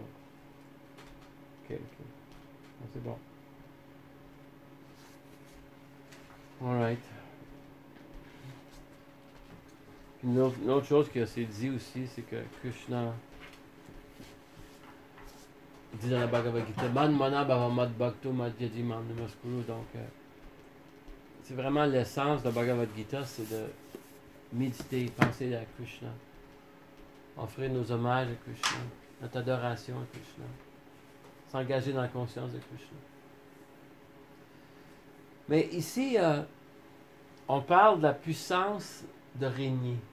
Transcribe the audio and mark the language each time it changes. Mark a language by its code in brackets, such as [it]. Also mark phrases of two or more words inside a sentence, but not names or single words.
[fr] Ok. Ah, c'est bon. [en] Alright. [fr] Puis une autre chose que c'est dit aussi, c'est que Krishna dit dans la Bhagavad Gita, [sa] मन्मना भव मद्भक्तो मद्याजी मां नमस्कुरु. [fr] Donc, c'est vraiment l'essence de la Bhagavad Gita, c'est de méditer, penser à Krishna, offrir nos hommages à Krishna, notre adoration à Krishna, s'engager dans la conscience de Krishna. Mais ici, on parle de la puissance de régner.